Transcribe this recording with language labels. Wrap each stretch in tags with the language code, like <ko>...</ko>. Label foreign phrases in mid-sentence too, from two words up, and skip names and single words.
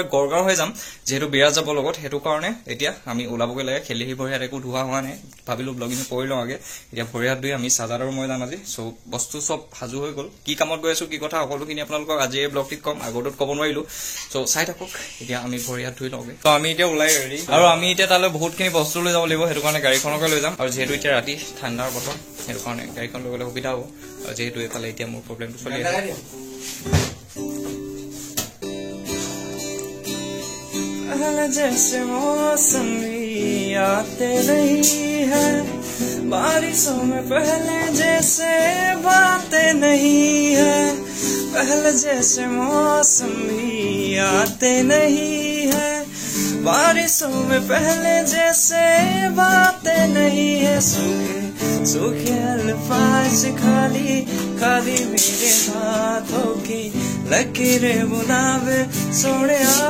<as>গড়গাঁও হৈ যাম যিহেতু বিৰাজ যাব লগত সেইটো কাৰণে এতিয়া আমি ওলাবগৈ লাগে খেলি আহি ভৰি হাত একো ধোৱা হোৱা নাই ভাবিলো ব্লগিং কৰি লওঁ আগে এতিয়া ভৰি হাত ধুই আমি চাজাৰৰ মই যাম আজি চ' বস্তু চব সাজু হৈ গ'ল কি কামত গৈ আছো কি কথা সকলোখিনি আপোনালোকক আজি এই ব্লগটিত কম আগৰটোত ক'ব নোৱাৰিলো চ' চাই থাকক এতিয়া আমি ভৰি হাত ধুই লওঁগে ত' আমি এতিয়া ওলাই ৰেডি আৰু আমি এতিয়া তালৈ বহুতখিনি বস্তু লৈ যাব লাগিব সেইটো কাৰণে গাড়ীখনকে লৈ যাম আৰু যিহেতু এতিয়া ৰাতি ঠাণ্ডাৰ বতৰ সেইটো কাৰণে গাড়ীখন লৈ গ'লে সুবিধা হ'ব আৰু যিহেতু এইফালে এতিয়া মোৰ প্ৰব্লেমটো চলি আছে</as> <hi>जैसे मौसम भी आते नहीं है बारिशों में पहले जैसे बातें नहीं है पहले जैसे मौसम भी आते नहीं है बारिशों में पहले जैसे बातें नहीं है सूखे अल्फाज खाली खाली मेरे हाथों की लकीरें बुलावे सोने</hi>